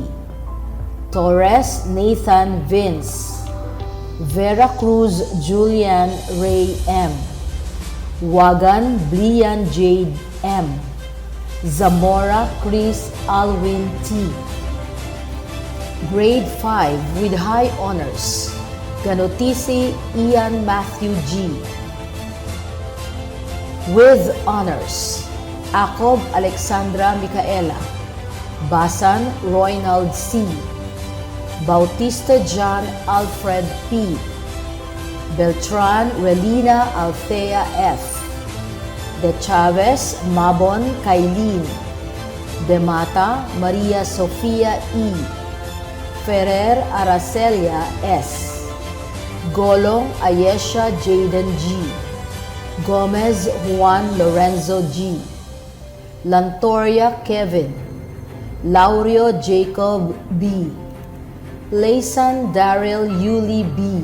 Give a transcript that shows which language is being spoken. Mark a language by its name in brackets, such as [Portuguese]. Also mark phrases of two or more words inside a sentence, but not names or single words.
[English] Torres Nathan Vince. Vera Cruz Julian Ray M. Wagan Blian Jade M. Zamora Chris Alwin T. Grade 5 with high honors, Ganotisi Ian Matthew G. With honors, Acob Alexandra Micaela. Basan Roynald C. Bautista John Alfred P. Beltran Relina Althea F. De Chavez Mabon Kailin. De Mata Maria Sofia E. Ferrer Aracelia S. Golong Ayesha Jaden G. Gomez Juan Lorenzo G. Lantoria Kevin. Laurio Jacob B. Laysan Daryl Yuli B.